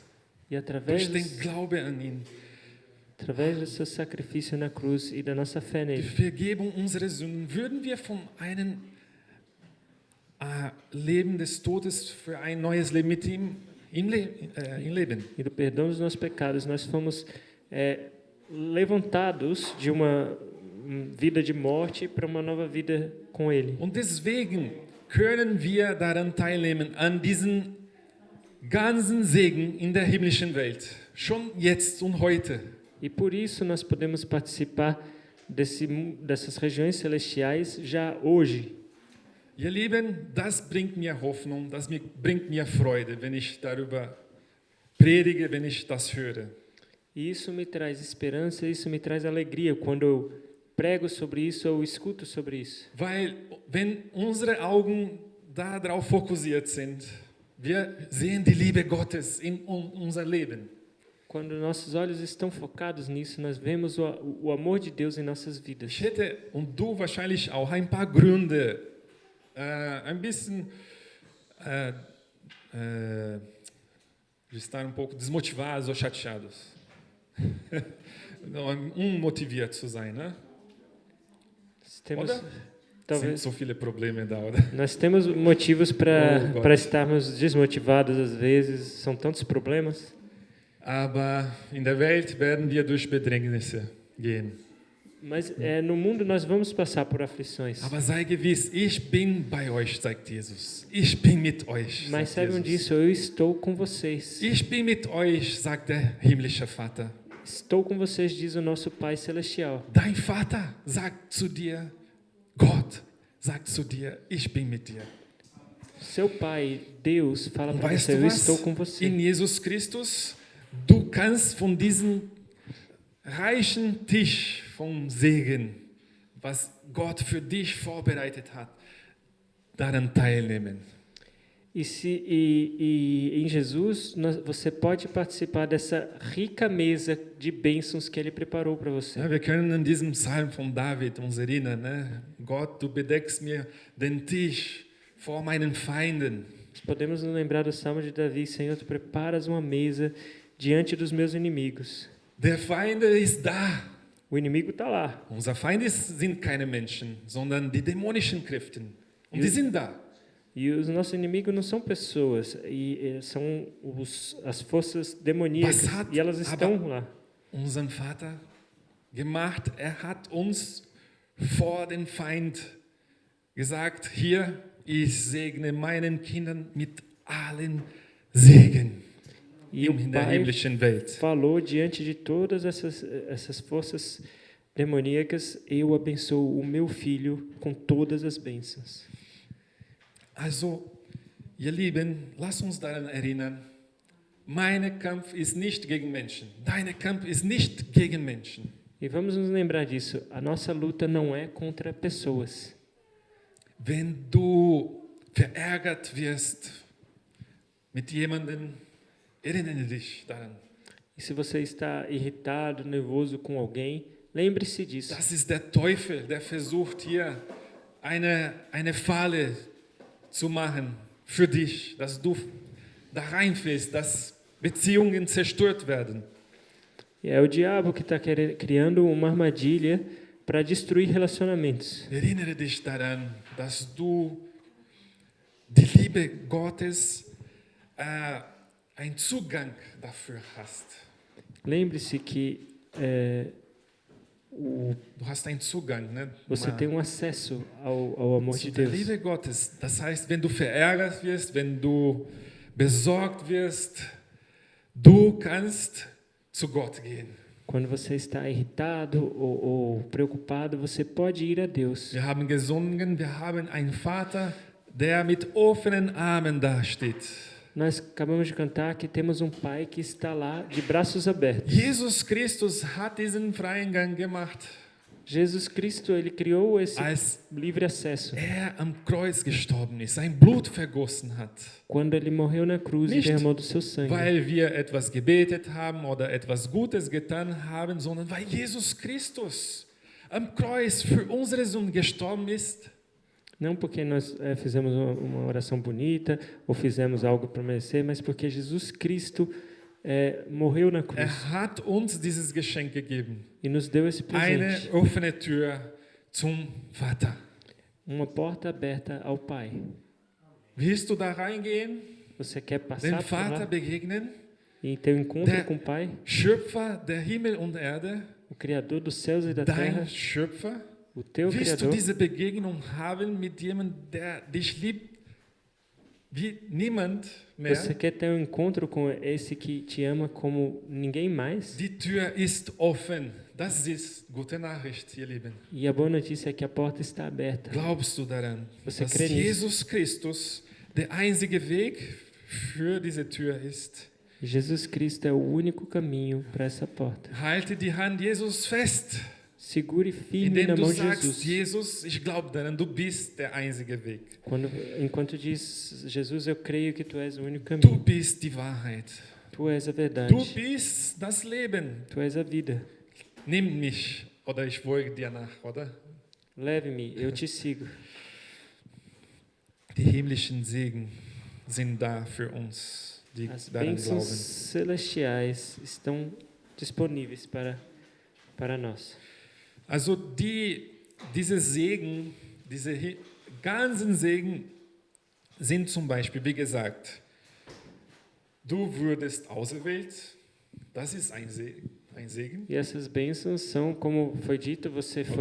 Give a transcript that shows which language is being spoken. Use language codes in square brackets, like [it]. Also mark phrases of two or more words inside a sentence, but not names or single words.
[pt] E através [de] durch den Glaube an ihn, [pt] do seu sacrifício na cruz e da nossa fé [de] die [pt] nele, [de] Vergebung unserer Sünden, würden wir von einem Leben des Todes für ein neues Leben mit ihm leben. [pt] e do perdão dos nossos pecados, nós fomos levantados de uma vida de morte para uma nova vida com Ele. [de] Und deswegen können wir daran teilnehmen, an diesen ganzen Segen in der himmlischen Welt, schon jetzt und heute. [pt] E por isso nós podemos participar dessas regiões celestiais já hoje. [de] Ihr Lieben, das bringt mir Hoffnung, das bringt mir Freude, wenn ich darüber predige, wenn ich das höre. [pt] E isso me traz esperança, isso me traz alegria quando eu prego sobre isso, eu escuto sobre isso. [de] Weil, wenn unsere Augen darauf fokussiert sind, wir sehen die Liebe Gottes in unser Leben. [pt] Quando nossos olhos estão focados nisso, nós vemos o amor de Deus em nossas vidas. [de] Ich hätte, und du wahrscheinlich auch, ein paar Gründe, ein bisschen [pt] de estar um pouco desmotivados ou chateados. [de] Unmotiviert zu sein, ne? [pt] Temos, [de] Oder? Sind [pt] talvez, [de] so viele Probleme da, oder? [pt] nós temos motivos [de] Oh, Gott. [pt] para estarmos desmotivados às vezes, são tantos problemas. [de] Aber in der Welt werden wir durch Bedrängnisse gehen. [pt] Mas no mundo nós vamos passar por aflições. [de] Aber sei gewiss, ich bin bei euch, sagt Jesus. Ich bin mit euch, [pt] Mas [de] sagt [pt] saibam [de] Jesus. [pt] disso, eu estou com vocês. [de] Ich bin mit euch, sagt der himmlische Vater. [pt] Estou com vocês, diz o nosso Pai Celestial. [de] Dein Vater sagt zu dir, Gott sagt zu dir, ich bin mit dir. [pt] Seu Pai, Deus, fala [de] Und [pt] para [de] weißt [pt] você, [de] du [pt] eu estou [de] was? [pt] com você. [de] In Jesus Christus, du kannst von diesem reichen Tisch vom Segen, was Gott für dich vorbereitet hat, daran teilnehmen. [pt] E em Jesus, você pode participar dessa rica mesa de bênçãos que Ele preparou para você. [de] Ja, wir können an diesem Psalm von David uns erinnern. Ne? Gott, du bedeckst mir den Tisch vor meinen Feinden. [pt] Nós podemos nos lembrar do Salmo de Davi: Senhor, tu preparas uma mesa diante dos meus inimigos. [de] Der Feind ist da. [pt] O inimigo está lá. [de] Unser Feind sind keine Menschen, sondern die dämonischen Kräfte. Und die sind da. [pt] E os nossos inimigos não são pessoas, são as forças demoníacas, e elas estão lá. [de] Unseren Vater gemacht, hat uns vor den Feind gesagt, hier, ich segne meinen Kindern mit allen Segen [pt] E o [de] in der [pt] Pai [de] himmlischen Welt. [pt] falou diante de todas essas forças demoníacas: eu abençoo o meu filho com todas as bênçãos. [de] Also, ihr Lieben, lasst uns daran erinnern, mein Kampf ist nicht gegen Menschen, dein Kampf ist nicht gegen Menschen. [pt] E vamos nos lembrar disso: a nossa luta não é contra pessoas. [de] Wenn du verärgert wirst mit jemandem, erinnere dich daran. [pt] E se você está irritado, nervoso com alguém, lembre-se disso. [de] Das ist der Teufel, der versucht hier eine Falle zu machen für dich, dass du da reinfällst, dass Beziehungen zerstört werden. [pt] E é o diabo que está criando uma armadilha para destruir relacionamentos. [de] Erinnere dich daran, dass du die Liebe Gottes einen Zugang dafür hast. [pt] Lembre-se que [de] Du hast einen Zugang, ne? [pt] você tem um acesso ao amor de [de] Zu der [pt] Deus. [de] Liebe Gottes. Das heißt, wenn du verärgert wirst, wenn du besorgt wirst, du kannst zu Gott gehen. [pt] Quando você está irritado ou preocupado, você pode ir a Deus. [de] Wir haben gesungen, wir haben einen Vater, der mit offenen Armen dasteht. [pt] Nós acabamos de cantar que temos um Pai que está lá de braços abertos. [de] Jesus Christus hat diesen freien Gang gemacht, [pt] Jesus Cristo, ele criou esse [de] als [pt] livre acesso. [de] am Kreuz gestorben ist, sein Blut vergossen hat. [pt] Quando ele morreu na cruz e [de] Nicht, [pt] derramou do seu sangue. [de] Weil wir etwas gebetet haben oder etwas Gutes getan haben, sondern weil Jesus Christus am Kreuz für unsere Sünden gestorben ist. [pt] Não porque nós fizemos uma oração bonita ou fizemos algo para merecer, mas porque Jesus Cristo morreu na cruz [de] Hat uns dieses Geschenk gegeben. [pt] e nos deu esse [de] Eine [pt] presente. [de] offene Tür zum Vater. [pt] Uma porta aberta ao Pai. [de] Willst du da reingehen, [pt] Você quer [de] dem [pt] passar por [de] Vater [pt] lá [de] begegnen? [pt] e ter um encontro [de] Der [pt] com o Pai, [de] Schöpfer der Himmel und Erde, [pt] o Criador dos céus e da terra, [de] dein Schöpfer? [pt] o teu [de] Willst du [pt] Criador? [de] diese Begegnung haben mit jemandem, der dich liebt wie niemand mehr? [pt] Você quer ter um encontro com esse que te ama como ninguém mais? [de] Die Tür ist offen. Das ist gute Nachricht, ihr Lieben. [pt] E a boa notícia é que a porta está aberta. [de] Glaubst du daran, [pt] Você [de] dass [pt] crê nisso? [de] Jesus Christus der einzige Weg für diese Tür ist? [pt] Jesus Cristo é o único caminho para essa porta. [de] Halte die Hand Jesus fest, [pt] Segure firme [de] indem [pt] na [de] du [pt] mão de [de] sagst, [pt] Jesus. [de] Jesus, ich glaube daran, du bist der einzige Weg. [pt] Enquanto diz, Jesus, eu creio que tu és o único [de] Du [pt] caminho. [de] bist die Wahrheit. [pt] Tu és a verdade. [de] Du bist das Leben. [pt] Tu és a vida. [de] Nimm mich oder ich folge dir nach, oder? [pt] Leve-me, eu te sigo. [de] Die himmlischen Segen sind da für uns, die [pt] As [de] daran [pt] bênçãos [de] glauben. [pt] celestiais estão disponíveis para nós. [de] Also diese Segen, ganzen Segen sind zum Beispiel, wie gesagt, du würdest auserwählt, das ist ein ein Segen. [pt] E essas bênçãos são, como foi dito, você foi